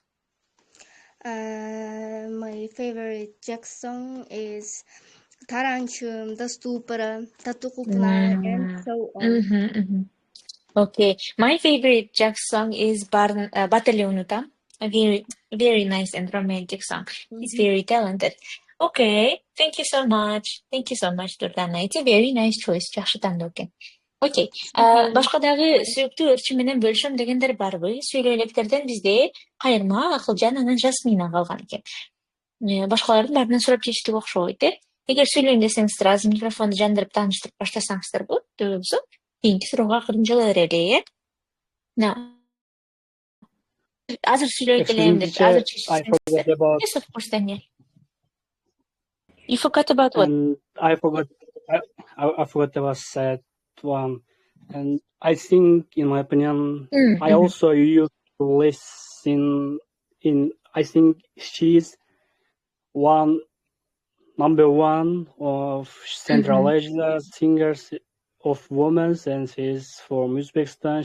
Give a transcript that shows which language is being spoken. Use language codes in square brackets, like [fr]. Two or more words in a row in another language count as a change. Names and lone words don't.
[en] My favorite Jax song is Taranchum, The Stupera, Tatukukna, and so on. Okay, my favorite Jax song is Batalyonuta. A very, very nice and romantic song. He's very talented. Okay, thank you so much. Thank you so much, Durdana. It's a very nice choice. [ky] Жакшы тандоо экен. Okay, башка дагы сүйүктүү ырчы менен бөлүшөм дегендер барбы? Сүйлөө электерден бизде Кайырма, Акылжан, анан Жасмина калган экен. Башкалардын баарынан сурап чечтик окшойт, Эгер сүйлөйүн десеңиздер, азыр микрофонду жандырып тааныштырып баштасаңыздар болот, болбосо кийинки суроого акырын жала берели, Азыр сүйлөйт элем деп, азыр чечсеңиздер. [en] Yes, of course, Daniel. You forgot about what? I forgot about sad one, and I think, in my opinion, I also used to listen in. I think she's number one of Central Asia singers of women, and she's from Uzbekistan.